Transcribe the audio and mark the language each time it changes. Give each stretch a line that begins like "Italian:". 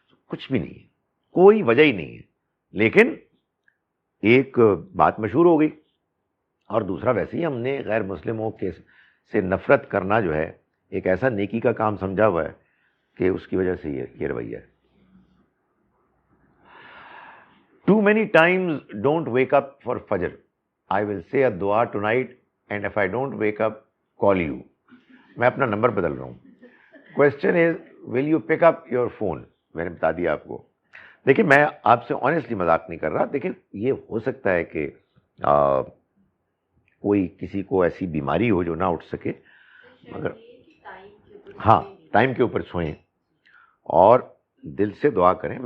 Urdu: کچھ بھی نہیں ہے، کوئی وجہ ہی نہیں ہے. لیکن ایک بات مشہور ہو گئی، اور دوسرا ویسے ہی ہم نے غیر مسلموں کے سے نفرت کرنا جو ہے ایک ایسا نیکی کا کام سمجھا ہوا ہے کہ اس کی وجہ سے یہ رویہ ہے.
English: Too many times don't wake up for Fajr. I will say a dua tonight and if I don't wake up, call you.
Urdu: میں اپنا نمبر بدل رہا ہوں.
English: Question is, will you pick up your phone?
Urdu: میں نے بتا دیا آپ کو. دیکھیں میں آپ سے آنیسٹلی مذاق نہیں کر رہا. دیکھیں یہ ہو سکتا ہے کہ کوئی کسی کو ایسی بیماری ہو جو نہ اٹھ سکے، مگر ہاں ٹائم کے اوپر سوئیں اور دل سے دعا کریں.